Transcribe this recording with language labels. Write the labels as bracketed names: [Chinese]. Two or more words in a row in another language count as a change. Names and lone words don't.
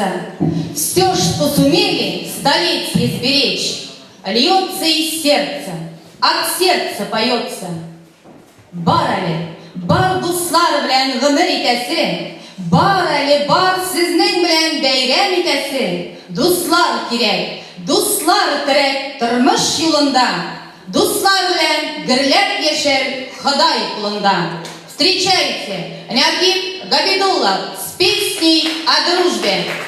[Russian] Все, что сумели столетие сберечь, льется из сердца, от сердца поется. [Tatar] Барали, бар дуслар белән гомер итәсе, барали, бар сезнең белән бәйрәм итәсе. Дуслар кирәк, дуслар терәк тормыш юлында. Дуслар белән гөрләп яшәр Ходай кулында. [Russian] Встречайте, Нягиб Габидуллов с песней о дружбе.